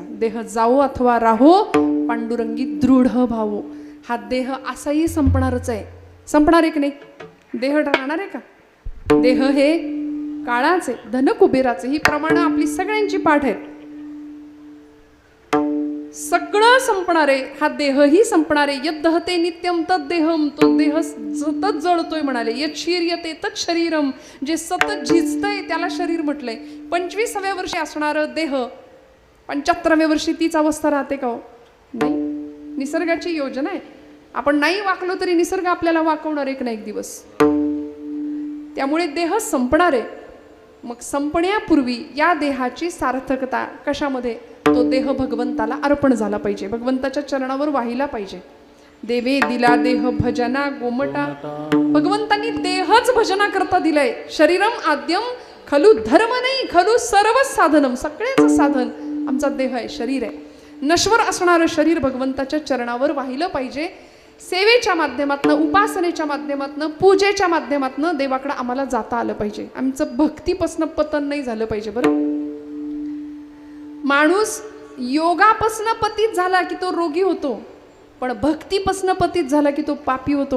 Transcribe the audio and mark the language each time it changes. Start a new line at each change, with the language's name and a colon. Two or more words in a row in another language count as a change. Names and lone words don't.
Marathi: देह जावो अथवा राहो पांडुरंगी दृढ भावो. हा देह असाही संपणारच आहे. संपणार आहे की नाही? देह राहणार आहे का? देह हे काळाचे, धन कुबेराचे, ही प्रमाण आपली सगळ्यांची पाठ आहेत. सगळं संपणारे, हा देहही संपणारे.
Sanskrit: यद्दहते नित्यम तद देहम,
Marathi: तो देह सतत जळतोय म्हणाले.
Sanskrit: यत शीर्यते तत् शरीरम,
Marathi: जे सतत झिजतंय त्याला शरीर म्हटलंय. 25व्या वर्षी असणारं देह 75व्या वर्षी तीच अवस्था राहते का? नाही. निसर्गाची योजना आहे. आपण नाही वाकलो तरी निसर्ग आपल्याला वाकवणार एक ना एक दिवस. त्यामुळे देह संपणार आहे. मग संपण्यापूर्वी या देहाची सार्थकता कशामध्ये? तो देह भगवंताला अर्पण झाला पाहिजे, भगवंताच्या चरणावर वाहिला पाहिजे. देवे दिला देह भजना गोमटा. भगवंतांनी देहच भजना करता दिलाय.
Sanskrit: शरीरम आद्यम खलु धर्म नाही खलु सर्व साधनम.
Marathi: सगळ्याचं साधन आमचा देह आहे, शरीर आहे. नश्वर असणारं शरीर भगवंताच्या चरणावर वाहिलं पाहिजे. सेवेच्या माध्यमातनं, उपासनेच्या माध्यमातनं, पूजेच्या माध्यमातनं देवाकडे आम्हाला जाता आलं पाहिजे. आमचं भक्तीपासनं पतन नाही झालं पाहिजे. बरं, माणूस योगापासनं पतित झाला की तो रोगी होतो, पण भक्तीपासनं पतित झाला की तो पापी होतो.